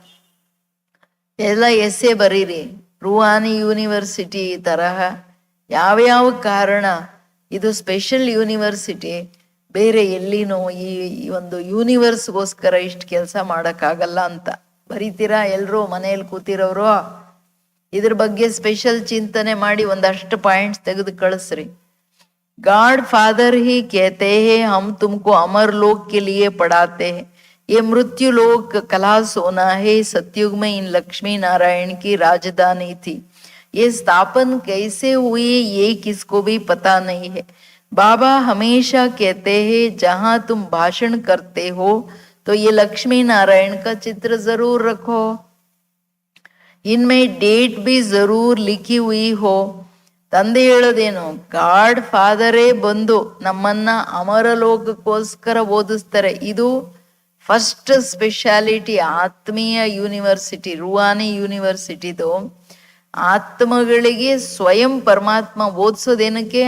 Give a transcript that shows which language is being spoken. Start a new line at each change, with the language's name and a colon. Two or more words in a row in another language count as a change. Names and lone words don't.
Kannada: ಎಲ್ಲ ಎಸ್ಸೆ ಬರೀರಿ, ರೂಹಾನಿ ಯೂನಿವರ್ಸಿಟಿ ಈ ತರಹ ಯಾವ್ಯಾವ ಕಾರಣ ಇದು
English: special university,
Kannada: ಬೇರೆ ಎಲ್ಲಿನೂ ಈ ಒಂದು ಯೂನಿವರ್ಸ್ಗೋಸ್ಕರ ಇಷ್ಟು ಕೆಲಸ ಮಾಡೋಕ್ಕಾಗಲ್ಲ ಅಂತ ಬರೀತೀರಾ. ಎಲ್ಲರೂ ಮನೆಯಲ್ಲಿ ಕೂತಿರೋರು ಇದ್ರ ಬಗ್ಗೆ ಸ್ಪೆಷಲ್ ಚಿಂತನೆ ಮಾಡಿ ಒಂದಷ್ಟು ಪಾಯಿಂಟ್ಸ್ ತೆಗೆದು ಕಳಿಸ್ರಿ.
English: God Father
Hindi: ही कहते हैं हम तुमको अमर लोक के लिए पढ़ाते हैं, ये मृत्यु लोक कला सोना है. सतयुग में इन लक्ष्मी नारायण की राजधानी थी, ये स्थापन कैसे हुई ये किसको भी पता नहीं है. बाबा हमेशा कहते हैं जहां तुम भाषण करते हो तो ये लक्ष्मी नारायण का चित्र जरूर रखो, इनमें डेट भी जरूर लिखी हुई हो.
Kannada: ತಂದೆ ಹೇಳೋದೇನು,
English: God Father
Kannada: ಬಂದು ನಮ್ಮನ್ನ ಅಮರ ಲೋಕಕ್ಕೋಸ್ಕರ ಓದಿಸ್ತಾರೆ. ಇದು
English: first speciality
Kannada: ಆತ್ಮೀಯ ಯೂನಿವರ್ಸಿಟಿ, ರೂಹಾನಿ ಯೂನಿವರ್ಸಿಟಿದು. ಆತ್ಮಗಳಿಗೆ ಸ್ವಯಂ ಪರಮಾತ್ಮ ಓದಿಸೋದೇನಕ್ಕೆ?